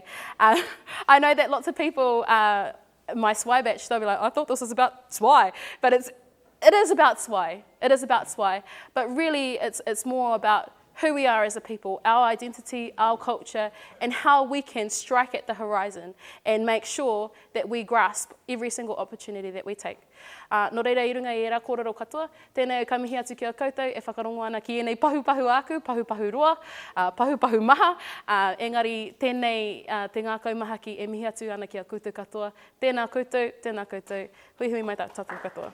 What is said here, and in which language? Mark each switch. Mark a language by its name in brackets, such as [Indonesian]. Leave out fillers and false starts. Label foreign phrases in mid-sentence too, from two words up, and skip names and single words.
[English] I know that lots of people, my SWI batch, they'll be like, I thought this was about SWI, but it is about SWI. It is about SWI, but really it's more about who we are as a people, our identity, our culture, and how we can strike at the horizon and make sure that we grasp every single opportunity that we take. [Māori] Nō reira i runga i era kōrero katoa, tēnei ka mihi atu ki a koutou e whakarongo ana ki enei pahupahu aku, pahupahu roa, pahupahu maha, engari tēnei te ngākau maha ki e mihi atu ana ki a koutou katoa. Tēnā koutou, hui hui mai tātou katoa.